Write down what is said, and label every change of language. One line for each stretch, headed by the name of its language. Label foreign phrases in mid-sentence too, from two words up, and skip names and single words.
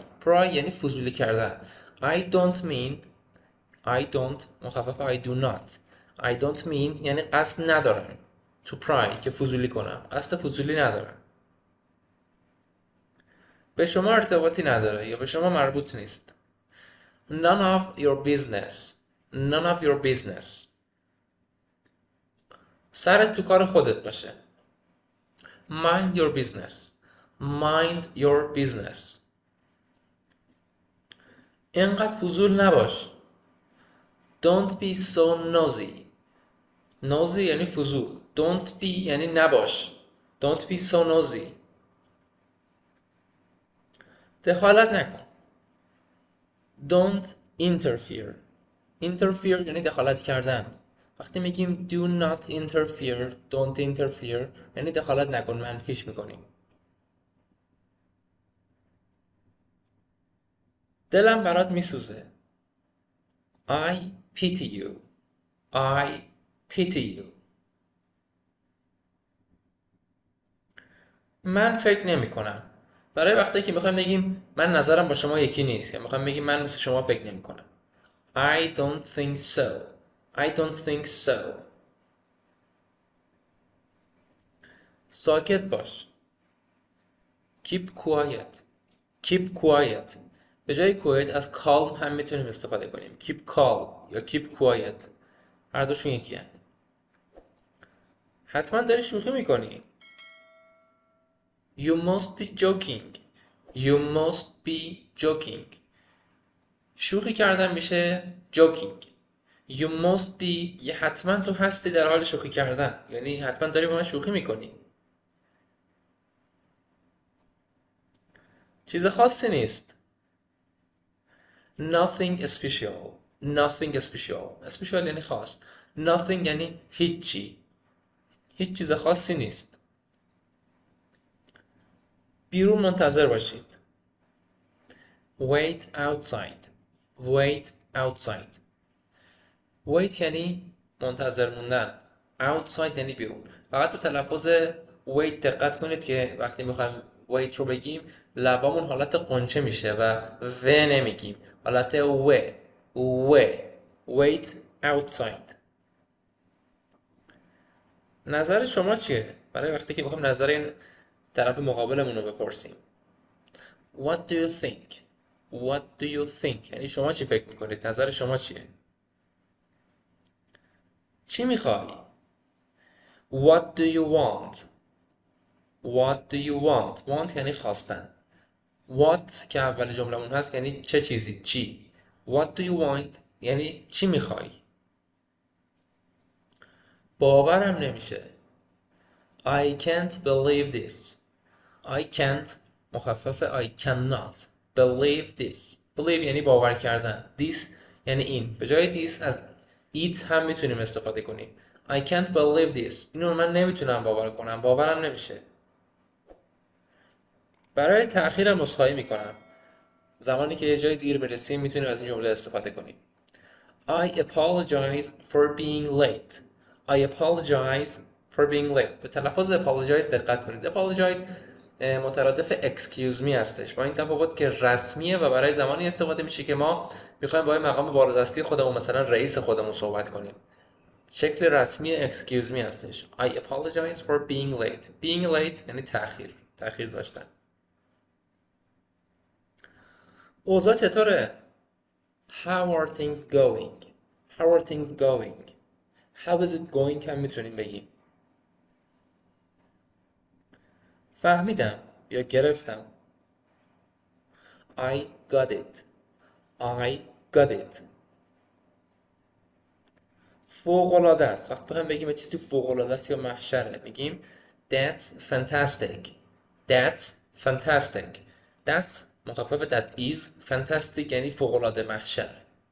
Persian: Pry یعنی فضولی کردن.
English: I don't mean. I don't مخفف I do not. I don't mean
Persian: یعنی قصد ندارم.
English: To pry
Persian: که فضولی کنم. قصد فضولی ندارم. به شما ارتباطی نداره یا به شما مربوط نیست.
English: None of your business. None of your business.
Persian: سرت تو کار خودت باشه.
English: Mind your business. Mind your business.
Persian: اینقدر فضول نباش.
English: Don't be so nosy. Nosy
Persian: یعنی فضول.
English: Don't be
Persian: یعنی نباش.
English: Don't be so nosy.
Persian: دخالت نکن.
English: Don't interfere.
Persian: Interfere یعنی دخالت کردن. وقتی میگیم
English: do not interfere, don't interfere
Persian: یعنی دخالت نکن، منفیش میکنیم. دلم برات میسوزه.
English: I pity you. I pity you.
Persian: من فکر نمی کنم. برای وقتی که میخوایم بگیم من نظرم با شما یکی نیست یا میخوایم بگیم من مثل شما فکر نمی کنم.
English: I don't think so. I don't think so.
Persian: ساکت باش.
English: Keep quiet. Keep quiet.
Persian: به جای quiet از calm هم میتونیم استفاده کنیم.
English: Keep calm
Persian: یا
English: keep quiet.
Persian: هر دوشون یکی هست. حتما داری شوخی میکنی.
English: You must be joking. You must be joking.
Persian: شوخی کردن میشه joking.
English: You must be
Persian: یه حتما تو هستی در حال شوخی کردن. یعنی حتما داری با من شوخی میکنی. چیز خاصی نیست.
English: Nothing special. Nothing special. Special
Persian: یعنی خاص. Nothing یعنی هیچی. هیچ چیز خاصی نیست. بیرون منتظر باشید.
English: wait outside wait outside wait
Persian: یعنی منتظر موندن
English: outside
Persian: یعنی بیرون. فقط به تلفظ wait دقت کنید که وقتی میخوایم wait رو بگیم لبامون حالت قنچه میشه و و نمیگیم، حالت و
English: wait outside.
Persian: نظر شما چیه برای وقتی که میخوایم نظر این طرف مقابلمون رو بپرسیم؟
English: What do you think? What do you think؟
Persian: یعنی شما چی فکر میکنید؟ نظر شما چیه؟ چی میخوای؟
English: What do you want? What do you want?
Persian: Want یعنی خواستن. What که اول جملمون هست یعنی چه چیزی؟ چی؟
English: What do you want؟
Persian: یعنی چی میخوای؟ باورم نمیشه.
English: I can't believe this. I can't مخفف I cannot believe this.
Persian: Believe یعنی باور کردن. This یعنی این. به جای this از it هم میتونیم استفاده کنیم.
English: I can't believe this.
Persian: اینو من نمیتونم باور کنم. باورم نمیشه. برای تأخیرم عذرخواهی میکنم. زمانی که یه جای دیر برسیم میتونیم از این جمله استفاده کنیم.
English: I apologize for being late. I apologize for being late.
Persian: به تلفظ apologize دقت کنید. Apologize مترادف
English: excuse me
Persian: هستش، با این تفاوت که رسمیه و برای زمانی استفاده میشه که ما میخوایم با مقام بالادستی خودمون مثلا رئیس خودمون صحبت کنیم. شکل رسمی
English: excuse me
Persian: هستش.
English: I apologize for being late. Being late
Persian: یعنی تأخیر داشتن. اوضاع چطوره؟
English: How are things going? How are things going? How is it going
Persian: هم میتونیم بگیم. فهمیدم یا گرفتم.
English: I got it. I got it.
Persian: فوق‌العاده است. وقتی بخوایم بگیم چیزی فوق‌العاده است یا محشره میگیم
English: That's fantastic. That's fantastic. That's مخفف that is.
Persian: Fantastic یعنی فوق‌العاده محشر.